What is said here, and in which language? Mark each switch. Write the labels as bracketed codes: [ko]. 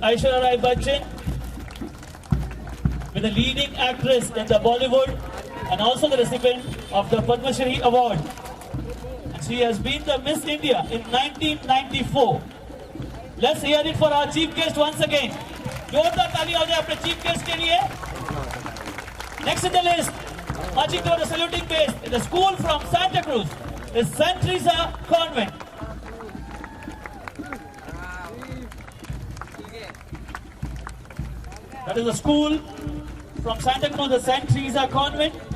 [en] Aishwarya Rai Bachchan, with the leading actress in the Bollywood and also the recipient of the Padma Shri Award. And she has been the Miss India in 1994. Let's hear it for our chief guest once again. [hi] जोरदार ताली हो जाए अपने chief guest के लिए. [en] Next in the list, marching toward the saluting base, is the school from Santa Cruz, is St. Teresa Convent. That is the school from Santa Cruz, the St. Teresa Convent.